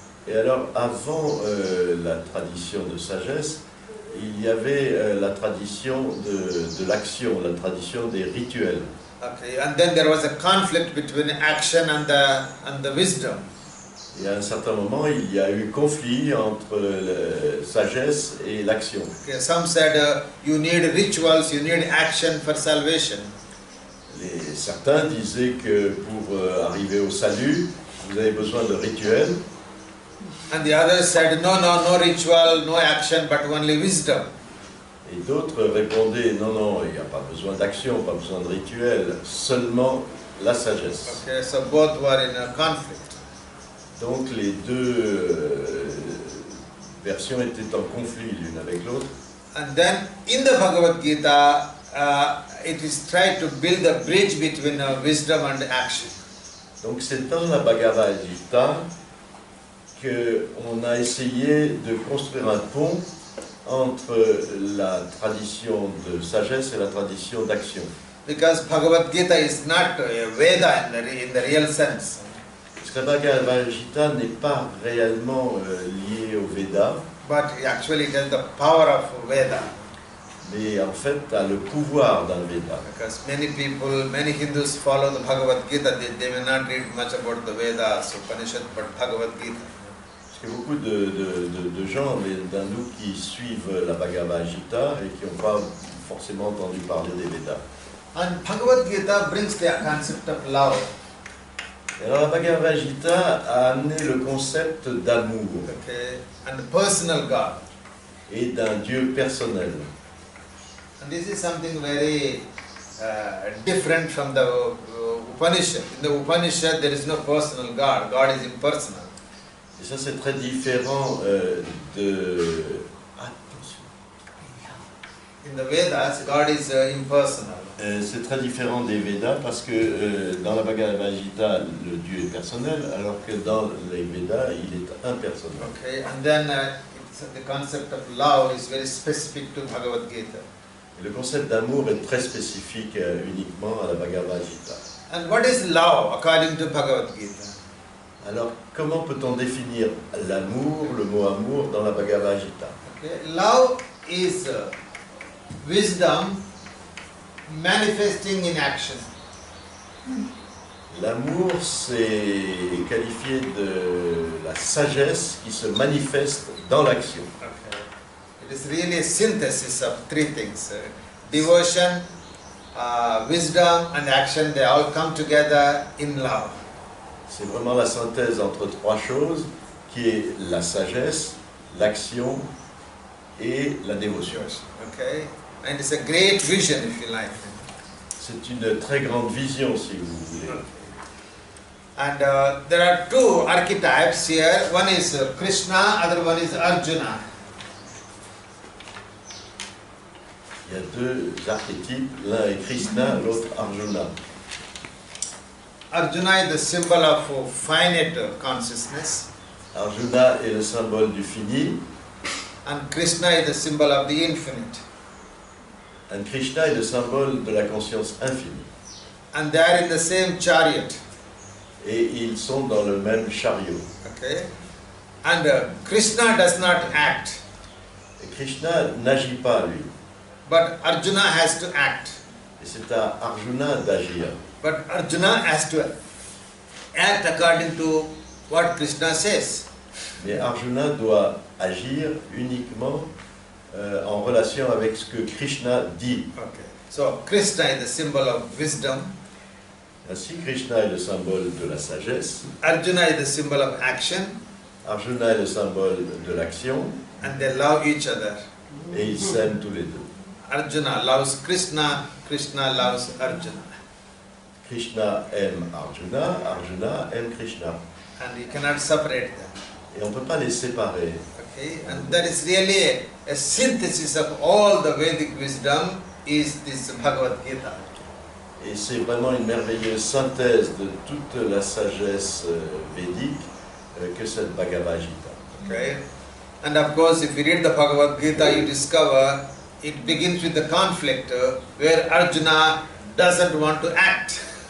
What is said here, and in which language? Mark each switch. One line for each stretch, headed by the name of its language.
French: Et alors, avant la tradition de sagesse, il y avait la tradition de l'action, la tradition des rituels.
English: Okay. And then there was a conflict between action and the wisdom.
French: Et à un certain moment, il y a eu conflit entre la sagesse et l'action.
English: Okay. Some said you need rituals, you need action for salvation.
French: Certains disaient que pour arriver au salut, vous avez besoin de rituels.
English: And the others said, no ritual, no action, but only wisdom.
French: Et d'autres répondaient, non, il n'y a pas besoin d'action, pas besoin de rituel, seulement la sagesse.
English: Okay, so both were in a conflict.
French: Donc les deux versions étaient en conflit l'une avec l'autre.
English: And then in the Bhagavad Gita, it is tried to build a bridge between wisdom and action.
French: Donc c'est dans la Bhagavad Gita qu'on a essayé de construire un pont entre la tradition de sagesse et la tradition d'action.
English: Because Bhagavad Gita is not a Veda in the real sense.
French: Parce que la Bhagavad Gita n'est pas réellement liée au Veda,
English: But actually it has the power of Veda.
French: mais en fait a le pouvoir d'un Veda.
English: Because many Hindus follow the Bhagavad Gita, they may not read much about the Vedas, Upanishad, but Bhagavad Gita.
French: Parce que beaucoup de gens, d'hindous qui suivent la Bhagavad Gita et qui n'ont pas forcément entendu parler des Vedas.
English: And Bhagavad Gita brings the concept of love.
French: Et alors la Bhagavad Gita a amené le concept d'amour
English: Okay, and the personal God.
French: et d'un Dieu personnel.
English: And this is something very different from the Upanishad. In the Upanishad, there is no personal God. God is impersonal.
French: Et ça c'est très différent de... Attention.
English: In the Vedas, God is impersonal.
French: C'est très différent des Védas parce que dans la Bhagavad Gita, le Dieu est personnel, alors que dans les Védas, il est impersonnel.
English: Okay, and then the concept of love is very specific to Bhagavad Gita.
French: Et le concept d'amour est très spécifique uniquement à la Bhagavad Gita.
English: And what is love according to Bhagavad Gita?
French: Alors, comment peut-on définir l'amour, le mot amour, dans la Bhagavad Gita?
English: Okay, love is wisdom manifesting in action.
French: L'amour, c'est qualifié de la sagesse qui se manifeste dans l'action.
English: Okay. It is really a synthesis of three things. Devotion, wisdom and action, they all come together in love.
French: C'est vraiment la synthèse entre trois choses, qui est la sagesse, l'action et la dévotion.
English: Okay? And it's a great vision, if you like.
French: C'est une très grande vision, si vous voulez.
English: And there are two archetypes here. One is Krishna, other one is Arjuna.
French: Il y a deux archétypes, l'un est Krishna, l'autre Arjuna.
English: Arjuna is the symbol of finite consciousness,
French: Arjuna est le symbole du fini,
English: and Krishna is the symbol of the infinite.
French: et Krishna est le symbole de la conscience infinie.
English: And they are in the same chariot.
French: Et ils sont dans le même chariot.
English: Okay? And Krishna does not act,
French: Et Krishna n'agit pas, lui.
English: but Arjuna has to act.
French: Et c'est à Arjuna d'agir.
English: But Arjuna has to act according to what Krishna says.
French: Mais Arjuna doit agir uniquement en relation avec ce que Krishna dit.
English: Okay. So Krishna is the symbol of wisdom,
French: Ainsi, Krishna est le symbole de la sagesse,
English: Arjuna is the symbol of action,
French: Arjuna est le symbole de l'action,
English: and they love each other.
French: et ils s'aiment tous les deux.
English: Arjuna loves Krishna, Krishna loves Arjuna.
French: Krishna aime Arjuna, Arjuna aime Krishna.
English: And you cannot separate them.
French: Et on ne peut pas les séparer.
English: Okay? And that is really a synthesis of all the Vedic wisdom is this Bhagavad Gita.
French: Et c'est vraiment une merveilleuse synthèse de toute la sagesse védique que cette Bhagavad Gita.
English: Okay? And of course, if you read the Bhagavad Gita, you discover it begins with the conflict where Arjuna doesn't want to act.